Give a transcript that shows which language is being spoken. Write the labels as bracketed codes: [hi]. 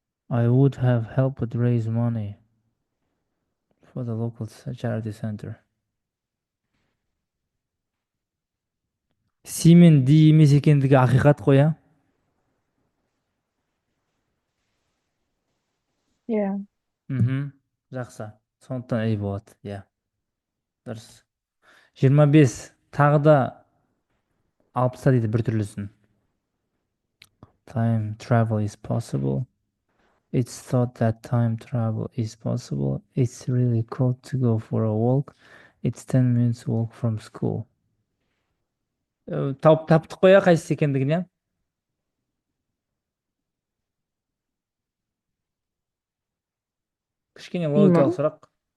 [en] I would have helped raise money for the local charity center. [kk] Си мен ди емес екендігі ақиқат қой, иә? Иә. Жақсы. Сондықтан ей болады, иә. Дұрыс. 25. Тағы да алып таста дейді бір түрлісін. [en] Time travel is possible. It's thought that time travel is possible. It's really cool to go for a walk. It's 10 minutes walk from school. [kk] Таптық қоя қайсысы екендігін, иә? Кішкене логикалық сұрақ.